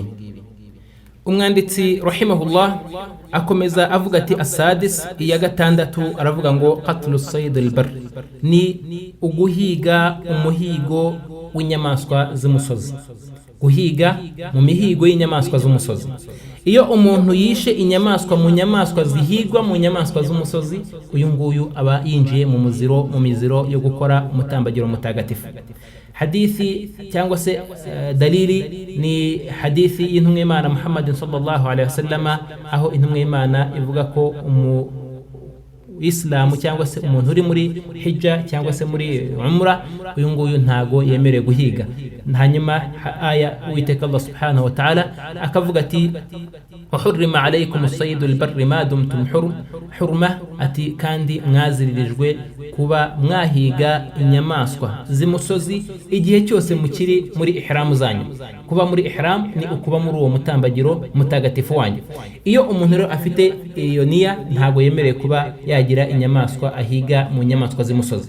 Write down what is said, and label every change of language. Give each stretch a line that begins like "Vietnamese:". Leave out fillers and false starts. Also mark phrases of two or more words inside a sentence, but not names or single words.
Kinyarwanda: Umwanditsi rahimahullah akomeza avuga ati asadis, iya gatandatu aravuga ngo
Arabic: قتل صيد البر,
Kinyarwanda: ni uguhiga umuhigo w'inyamaswa z'umusozi, guhiga mu mihigo y'inyamaswa z'umusozi. Iyo umuntu yishe inyamaswa mu nyamaswa zihigwa mu nyamaswa z'umusozi, uyu nguyu aba yinjiye mu miziro yo gukora umutambagiro mutagatifu. Hadithi cyangwa se dalili ni hadithi y'intumwa y'Imana Muhammad
Arabic: صلى الله عليه وسلم,
Kinyarwanda: aho intumwa y'Imana ivuga ko Islamu cyangwa se umuntu uri muri hijja cyangwa se muri umra, uyu nguyu ntago yemerewe guhiga. Hanyuma aya Uwiteka
Arabic: Allah سبحانه وتعالى
Kinyarwanda: akavuga ati
Arabic: وحرم عليكم صيد البر ما دمتم حرما,
Kinyarwanda: ati kandi mwaziririjwe kuba mwahiga inyamaswa z'imusozi igihe cyose mukiri muri ihram zanyu. Kuba muri ihram ni ukuba muri uwo mutambagiro mutagatifu wanyu. Iyo umuntu rero afite iyo niya ntago yemereye kuba yagira inyamaswa ahiga mu nyamaswa z'imusozi.